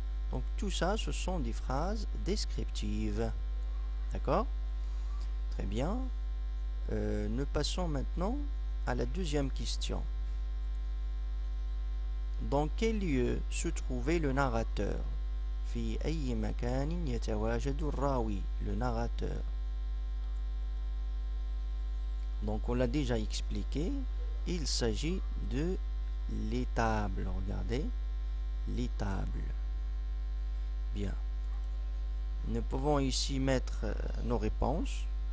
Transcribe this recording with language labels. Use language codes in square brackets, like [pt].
[fr] Donc tout ça, ce sont des phrases descriptives. D'accord? Très bien. Nous passons maintenant à la deuxième question. Dans quel lieu se trouvait le narrateur? [ar] في أي مكان يتواجد الراوي, le narrateur. [fr] Donc on l'a déjà expliqué, il s'agit de l'étable. Regardez, l'étable. Bien. Nous pouvons ici mettre nos réponses.